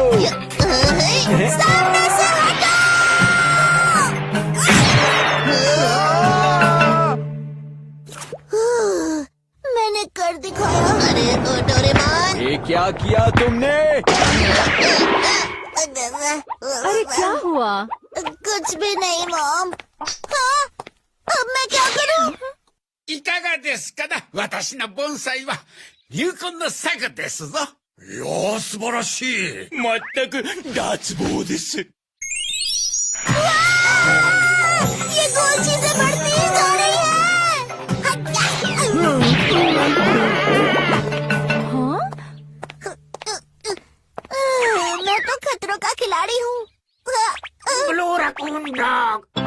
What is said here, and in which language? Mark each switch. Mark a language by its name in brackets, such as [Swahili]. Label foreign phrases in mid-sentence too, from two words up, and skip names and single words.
[Hindi] सामने से हटो। मैंने कर दिखाया। अरे डोरेमोन, ये क्या किया तुमने? अरे क्या हुआ? कुछ भी नहीं मॉम। हाँ, अब मैं क्या करूँ? [Japanese] いかがですかな、私の盆栽は入魂の作ですぞ。いやー、素晴らしい。まったく脱帽です。 [Hindi] ये गोल चीजें बढ़ती ही जा रही हैं। मैं तो खतरों का खिलाड़ी हूँ। [English] blue raccoon dog.